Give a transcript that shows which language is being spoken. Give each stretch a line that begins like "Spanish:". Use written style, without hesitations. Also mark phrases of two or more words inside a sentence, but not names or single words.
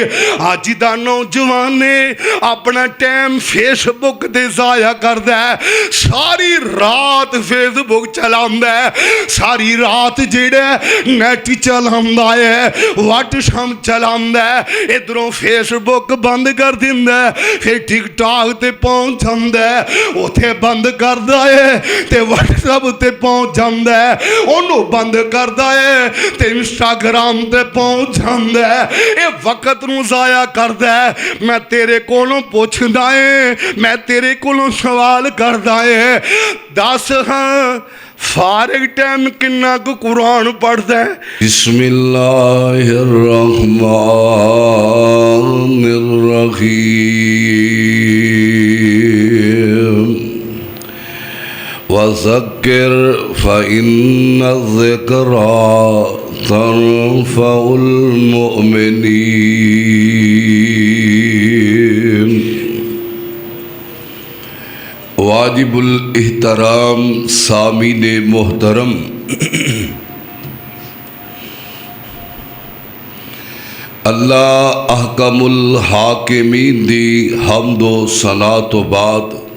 Punjabi: اج دا نوجوان نے اپنا ٹائم فیس بک تے ضائع کردا ہے، ساری رات فیس بک چلاندا ہے، ساری رات جیہڑا نیٹ چلاندا ہے، واٹس ایپ چلاندا ہے، ایدھروں فیس بک بند کر دیندا ہے، فیر ٹک ٹاک تے پہنچ جاندا ہے، اوتھے بند کردا ہے تے واٹس ایپ تے پہنچ جاندا ہے، اوہنوں بند کردا ہے تے انسٹاگرام تے پہنچ جاندا ہے. یہ وقت نوں ضائع کردا ہے. میں تیرے کولوں پچھدا ہے، میں تیرے کولوں سوال کردا ہے، دس ہاں فارغ ٹائم کنا کو قرآن پڑھدا ہے?
Arabic: بسم الله الرحمن الرحيم وذكر فإن الذكرى تنفع المؤمنين.
Punjabi: واجب الاحترام سامعین محترم,
Arabic: الله أحكم الحاكمين
Punjabi: دی حمد و ثنا توں بعد